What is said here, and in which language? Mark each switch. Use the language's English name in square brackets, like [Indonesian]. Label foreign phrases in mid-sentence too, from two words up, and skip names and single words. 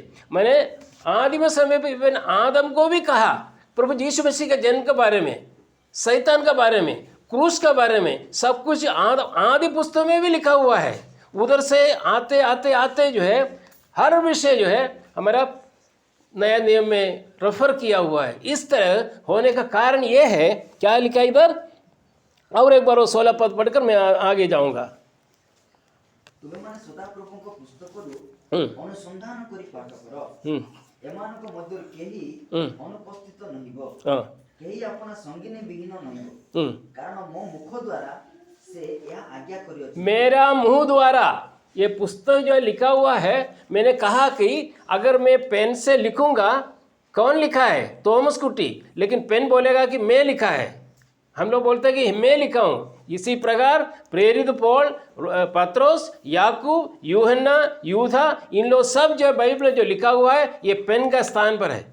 [Hindi] मैंने आदिम समय पे इवन आदम को भी कहा, प्रभु यीशु मसीह के जन्म के बारे में, शैतान के बारे में, क्रूस के बारे में, सब कुछ आदि पुस्तक में भी लिखा हुआ है। उधर से आते आते आते जो है हर विषय जो है हमारा नया नियम में रेफर किया हुआ है। इस तरह होने का कारण ये है, क्या लिखा इधर, और एक बार वो 16 पद पढ़कर मैं आगे जाऊंगा। [Odia] ତୁମେମାନେ ସଦାପ୍ରଭୁଙ୍କ ପୁସ୍ତକରୁ ଅନୁସନ୍ଧାନ କରି ପାଠ କର, ଏମାନଙ୍କ ମଧ୍ୟରୁ କେହି ଅନୁପସ୍ଥିତ ନହିବ, କେହି ଆପଣା ସଙ୍ଗିନୀ ବିହୀନ ନହିବ, କାରଣ ମୋ ମୁଖ ଦ୍ୱାରା ସେ ଏହା ଆଜ୍ଞା କରିଅଛି। [Hindi] मेरा मुंह द्वारा ये पुस्तक जो लिखा हुआ है, मैंने कहा कि अगर मैं पेन से लिखूंगा, कौन लिखा है? थॉमस कुटी, लेकिन पेन बोलेगा कि मैं लिखा है। हम लोग बोलते हैं कि मैं लिखा हूँ। इसी प्रकार प्रेरित पौल, पत्रोस, याकूब, यूहन्ना, यूदा, इन लोग सब जो बाइबल जो लिखा हुआ है ये पेन का स्थान पर है।